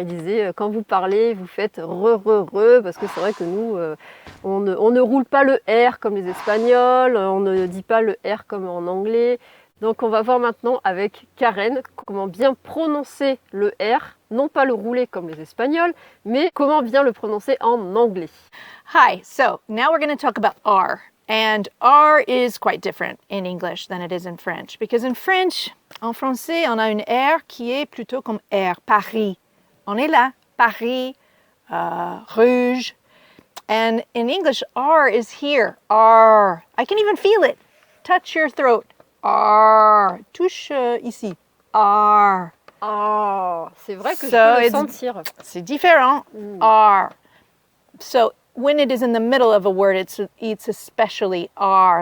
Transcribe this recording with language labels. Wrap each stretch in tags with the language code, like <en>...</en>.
<fr>Ils disaient, quand vous parlez, vous faites re, parce que c'est vrai que nous, on ne roule pas le R comme les Espagnols, on ne dit pas le R comme en anglais. Donc on va voir maintenant avec Karen comment bien prononcer le R, non pas le rouler comme les Espagnols, mais comment bien le prononcer en anglais.</fr> <en>Hi, so now we're going to talk about R. And R is quite different in English than it is in French. Because in French,</en> <fr>en français, on a une R qui est plutôt comme R, Paris. On est là, Paris, rouge.</fr> <en>And in English, R is here, R. I can even feel it. Touch your throat. R.</en> <fr>Touche ici. R. Oh, c'est vrai que je peux le sentir. C'est différent. R.</fr> <en>So when it is in the middle of a word, it's especially R.</en>